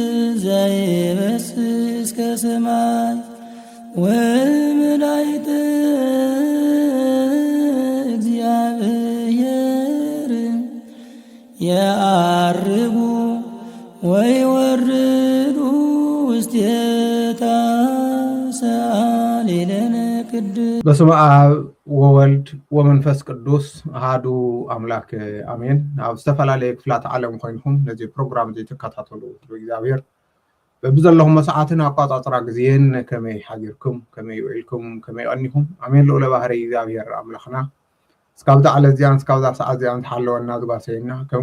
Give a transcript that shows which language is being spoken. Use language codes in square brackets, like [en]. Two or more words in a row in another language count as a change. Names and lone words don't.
[gez] ዘይበስስ ከሰማይ ወመላእክተ እግዚአብሔር የዐርጉ ወይወርዱ ውስቴታ ሰአሊለነ ቅድስ። በስመ አብ ወወልድ ወመንፈስ ቅዱስ አሐዱ አምላክ አሜን። [ti] ኣብ ዝተፈላለየ ክፍላት ዓለም ኮይንኩም ነዚ ፕሮግራም ዘይተከታተሉ እግዚአብሔር በብዘለኹም መስዓትን ኣቋፃፅራ ግዜን ከመይ ሓጊርኩም ከመይ ውዒልኩም ከመይ ቀኒኩም ኣሜን። ልኡለ ባህሪ እግዚአብሔር ኣምላኽና እስካብዛ ዓለት እዚያን እስካብዛ ሰዓት እዚያን ተሓለወና ዝጓሰየና ከም